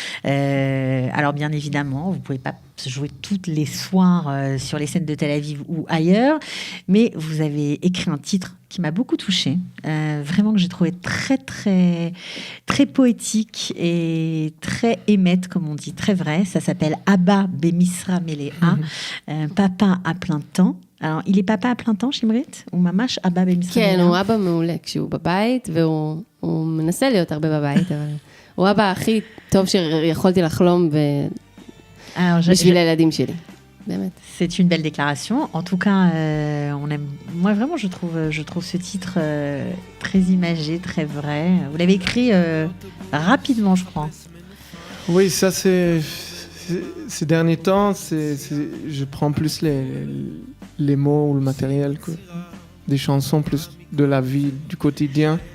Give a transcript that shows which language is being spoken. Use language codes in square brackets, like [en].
[fr] Alors bien évidemment, vous pouvez pas jouer tous les soirs sur les scènes de Tel Aviv ou ailleurs, mais vous avez écrit un titre qui m'a beaucoup touchée, vraiment que j'ai trouvé très très très poétique et très émette, comme on dit, très vrai. Ça s'appelle Abba Bemisra Melea, papa à plein temps. Alors, il est papa à plein temps, שמרית? [he] הוא ממש אבא במשרה כן, מלאה? הוא אבא מעולה כשהוא בבית, והוא מנסה להיות הרבה בבית, אבל הוא אבא הכי טוב שיכולתי לחלום [fr] Alors, [he] בשביל הילדים שלי. באמת. [fr] C'est une belle déclaration. En tout cas, on aime. Moi, vraiment, je trouve ce titre très imagé, très vrai. Vous l'avez écrit rapidement, je crois. Oui, ça c'est... Ces derniers temps, je prends plus les mots ou le matériel que des chansons, plus de la vie, du quotidien.